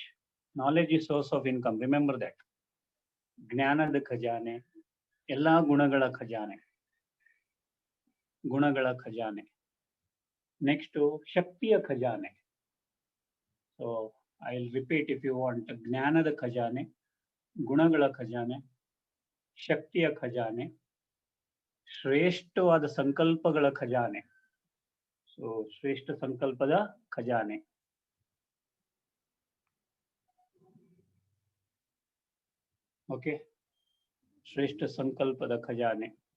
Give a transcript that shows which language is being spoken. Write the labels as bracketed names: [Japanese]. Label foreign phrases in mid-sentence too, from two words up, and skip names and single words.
[English] Knowledge is source of income, remember that. [Kannada] ಜ್ಞಾನದ ಖಜಾನೆ, ಎಲ್ಲಾ ಗುಣಗಳ ಖಜಾನೆ, [English] ಗುಣಗಳ ಖಜಾನೆ. [Kannada] ನೆಕ್ಸ್ಟ್ ಶಕ್ತಿಯ ಖಜಾನೆ. [English] so I will repeat if you want. [Kannada] ಜ್ಞಾನದ ಖಜಾನೆ, ಗುಣಗಳ ಖಜಾನೆ, ಶಕ್ತಿಯ ಖಜಾನೆ, ಶ್ರೇಷ್ಠವಾದ ಸಂಕಲ್ಪಗಳ ಖಜಾನೆ. ಸೊ ಶ್ರೇಷ್ಠ ಸಂಕಲ್ಪದ ಖಜಾನೆ. ಓಕೆ, ಶ್ರೇಷ್ಠ ಸಂಕಲ್ಪದ ಖಜಾನೆ.